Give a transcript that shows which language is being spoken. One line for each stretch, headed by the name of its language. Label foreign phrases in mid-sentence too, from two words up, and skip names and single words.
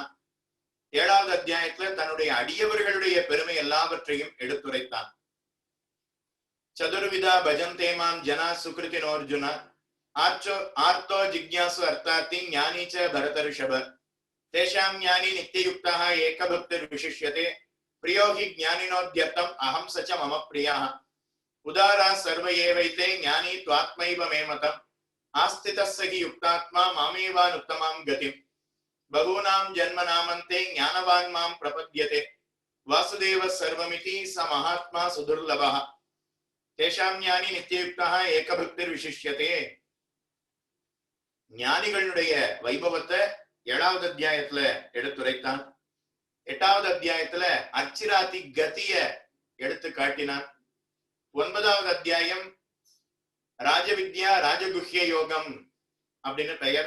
Tamil: ஏழாவது அத்தியாயத்துல தன்னுடைய அடியவர்களுடைய பெருமை எல்லாவற்றையும் எடுத்துரைத்தான்.
Sanskrit: चतुर्विधा भजन्तेमां जना सुकृतिनोर्जुन आर्तो जिज्ञासु अर्थार्थी ज्ञानी च भरतर्षभ तेषां ज्ञानी नित्ययुक्तः एकभक्तिर् विशिष्यते प्रियो हि ज्ञानिनोत्यर्थम् अहं च च मम प्रियाः उदारा सर्व एवैते ज्ञानी त्वात्मैव मे मतम् आस्थितस्य हि युक्तात्मा मामेवानुत्तमां गतिं बहूनां जन्मनामन्ते ज्ञानवान् मां प्रपद्यते वासुदेवः सर्वमिति स महात्मा सुदुर्लभः तेषां ज्ञानी नित्ययुक्तः ஏகபக்திர்விசிஷ்யதே.
Tamil: ஞானிகளுடைய வைபவத்தை ஏழாவது அத்தியாயத்துல எடுத்துரைத்தான். எட்டாவது அத்தியாயத்துல அர்ச்சிராதி கதிய எடுத்து காட்டினான். ஒன்பதாவது அத்தியாயம் ராஜவித்யா ராஜகுஹ்ய யோகம் அப்படின்னு பெயர்.